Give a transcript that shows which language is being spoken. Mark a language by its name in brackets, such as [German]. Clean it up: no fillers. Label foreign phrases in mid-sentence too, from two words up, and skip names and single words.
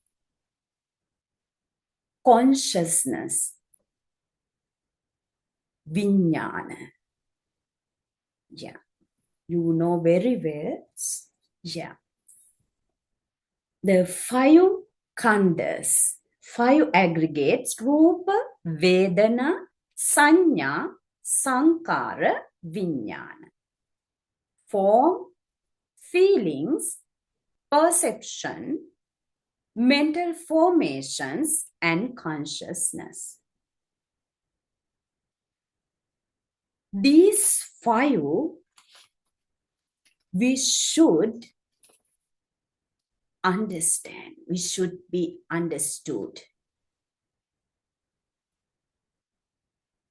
[English] Consciousness, vijnana. Yeah, you know very well. Yeah. The 5 khandhas, 5 aggregates, [Pali] rupa, vedana, sanya, sankara, vijnana. [English] Form, feelings, perception, mental formations, and consciousness. These 5 we should understand, we should be understood.